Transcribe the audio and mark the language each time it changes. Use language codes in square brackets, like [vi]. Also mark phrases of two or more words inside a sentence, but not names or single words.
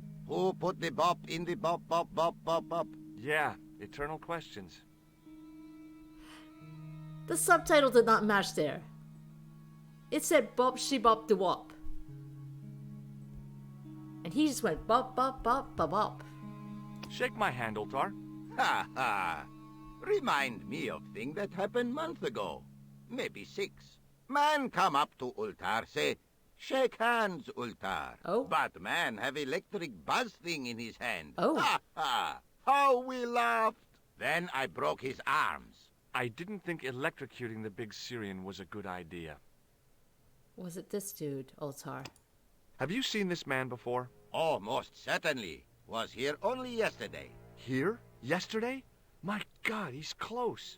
[en] Who put the bop in the bop, bop, bop, bop, bop? Yeah, eternal questions. The subtitle did not match there. It said bop she bop de wop. And he just went bop, bop, bop, bop, bop. Shake my hand, Ultar. Ha ha! Remind me of thing that happened month ago. Maybe 6. Man come up to Ultar, say, shake hands, Ultar. Oh. But man have electric buzz thing in his hand. Oh. Ha ha! How we laughed! Then I broke his arms. I didn't think electrocuting the big Syrian was a good idea. Was it this dude, Altar? Have you seen this man before? Oh, most certainly. Was here only yesterday. Here? Yesterday? My God, he's close.